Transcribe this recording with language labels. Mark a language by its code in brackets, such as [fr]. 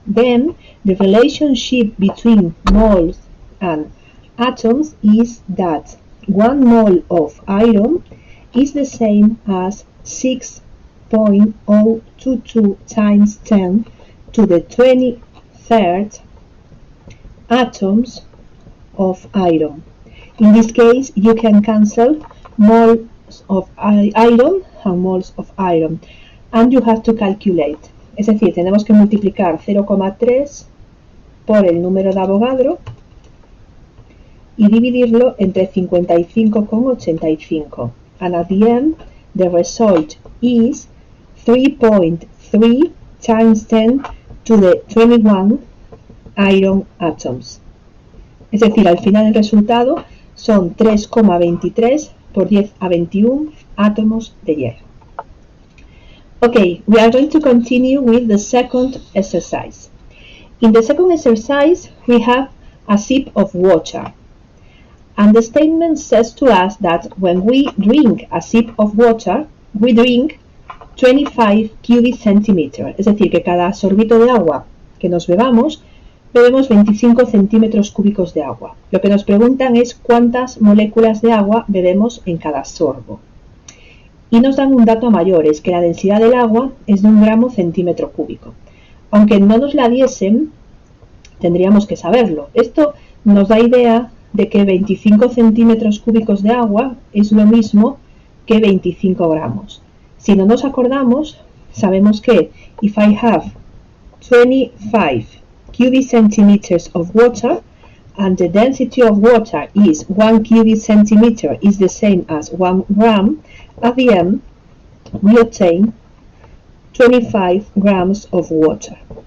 [en] Then the relationship between moles and atoms is that 1 mole of iron is the same as 6.022 times 10 to the 23rd atoms of iron. In this case, you can cancel moles of iron and moles of iron, and you have to calculate. [es] Es decir, tenemos que multiplicar 0,3 por el número de Avogadro y dividirlo entre 55,85. [en] And at the end, the result is 3.3 times 10 to the 21 iron atoms. [es] Es decir, al final el resultado son 3,23 por 10 a 21 átomos de hierro. [en] Okay, we are going to continue with the second exercise. In the second exercise, we have a sip of water. And the statement says to us that when we drink a sip of water, we drink 25 cubic centimeters. [es] Es decir, que cada sorbito de agua que nos bebamos, bebemos 25 centímetros cúbicos de agua. Lo que nos preguntan es cuántas moléculas de agua bebemos en cada sorbo. Y nos dan un dato mayor, es que la densidad del agua es de 1 gramo centímetro cúbico. Aunque no nos la diesen, tendríamos que saberlo. Esto nos da idea de que 25 centímetros cúbicos de agua es lo mismo que 25 gramos. Si no nos acordamos, sabemos que [en] if I have 25 cubic centimeters of water and the density of water is 1 cubic centimeter is the same as 1 gram, at the end we obtain 25 grams of water.